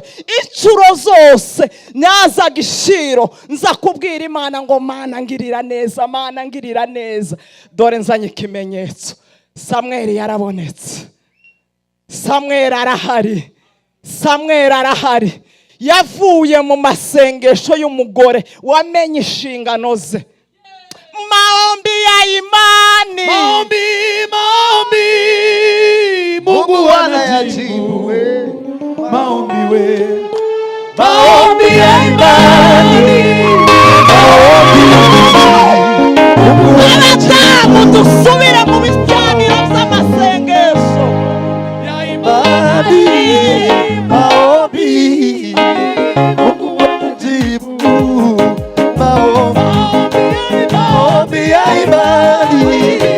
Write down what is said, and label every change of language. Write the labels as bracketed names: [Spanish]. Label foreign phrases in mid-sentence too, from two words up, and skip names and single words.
[Kinyarwanda] Incuro zose nyaza gishiro nza kubwira Imana ngo Mana ngirira neza, Mana ngirira neza. Dore nzanye ikimenyetso. Samweli yarabonetse. Samweli arahari. Yavuye mu masengesho y'umugore wamenye inshingano ze. [Swahili] Maombi ya imani, maombi Mungu anayajibu. Maombi ya imani, [Kinyarwanda] abadamu dusubire mu bicaniro by'amasengesho [Swahili] ya imani. Maombi Mungu anajibu. Maombi ya imani,